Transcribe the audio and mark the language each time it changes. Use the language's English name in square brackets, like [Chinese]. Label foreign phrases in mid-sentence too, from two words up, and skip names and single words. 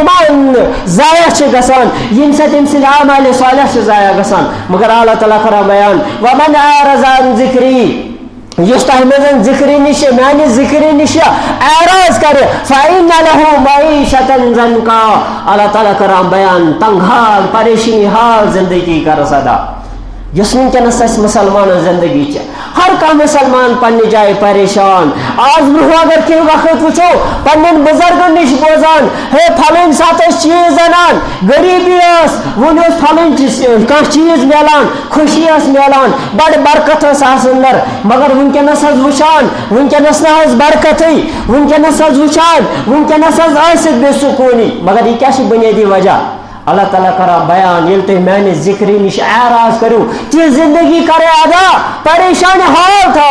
[Kashmiri] ایٖمان ضایع چھِ گژھان ییٚمہِ سۭتۍ أمۍ سٕنٛدۍ اعمالِ صالح چھِ ضایع گژھان مگر اللہ تعالیٰ کران بیان [Arabic] وَمَنْ أَعْرَضَ عَنْ ذِکْرِی [Kashmiri] یُس تۄہہِ منٛز ذِکرِ نِش میانہِ ذِکرِ نِش اعراض کرِ [Arabic] فَإِنَّ لَهُ مَعِیشَةً ضَنْکًا [Kashmiri] اللہ تعالیٰ کران بیان تنگ حال پریشانی حال زندگی کرس ادا یُس وٕنکٮ۪نس اَسہِ مُسلمانن زندگی چھِ ہر کانٛہہ مُسلمان پننہِ جایہِ پریشان آز برونٛہہ اگر کینٛہہ وقت وٕچھو پننٮ۪ن بُزرگن نِش بوزان ہے پھلٲنۍ ساتہٕ ٲسۍ چیٖز انان غریٖبی ٲس وۄنۍ اوس پھلٲنۍ کانٛہہ چیٖز میلان خوشی ٲس میلان بڑٕ برکت ٲس آسان اندر مگر وٕنکٮ۪نس حظ وٕچھان وٕنکٮ۪نس نہ حظ برکتٕے وٕنکٮ۪نس حظ وٕچھان وٕنکٮ۪نس حظ ٲسِتھ بے سکوٗنی مگر یہِ کیٛاہ چھِ بُنیٲدی وجہ اللہ تعالیٰ کران بیان ییٚلہِ تُہۍ میانہِ ذِکرِ نِش اعراض کٔرِو تہِ زندگی کرے ادا پریشانی حال